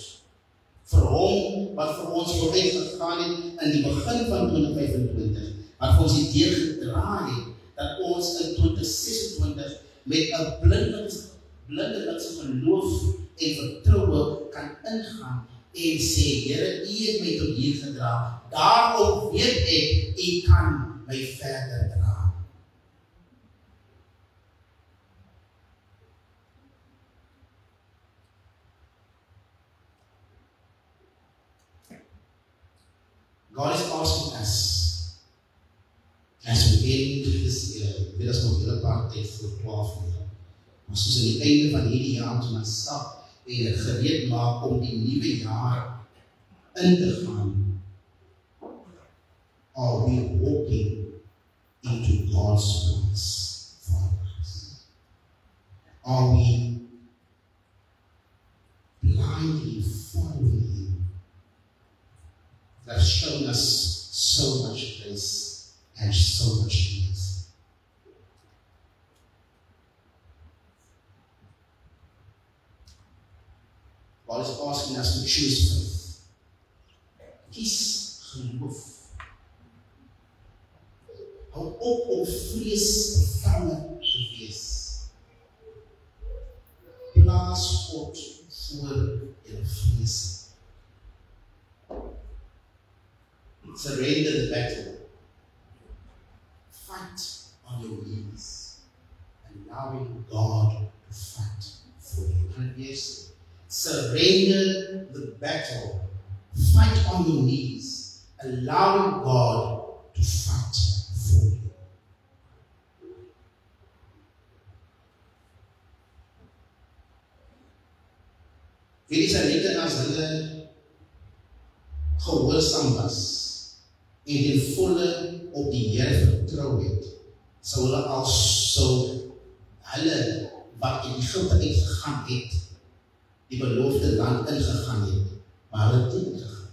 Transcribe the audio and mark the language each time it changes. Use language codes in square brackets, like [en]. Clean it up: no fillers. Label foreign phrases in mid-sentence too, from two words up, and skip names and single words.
[af] Vir hom, wat vir ons vooruit gegaan het in die begin van 2025, wat vir ons die deur gedraai het, dat ons in 2026 met 'n blindelingse geloof en vertroue kan ingaan en sê, Here, U het my tot hier gedra, daarom weet ek, U kan my verder dra. [en] God is asking us, as we end this year, [af] dit is nog hele paar tyd voor 12 uur, maar soos aan die einde van hierdie jaar toe ons stap en gereed maak om die nuwe jaar in te gaan, [en] are we walking into God's plans for us? Are we blindly following Him? That's shown us so much grace and so much peace. God is asking us to choose faith. [af] Kies geloof. Hou op om vrees bevange te wees. Plaas God voor jou vrees. [en] Surrender the battle. Fight on your knees, allowing God to Surrender the battle. Fight on your knees, allowing God to fight for you. [af] Wie die Israeliete as hulle gehoorsaam was en ten volle op die Here vertrou het, sou hulle wat in Egipte uitgegaan het, die beloofde land ingegaan het, maar hulle het nie ingegaan.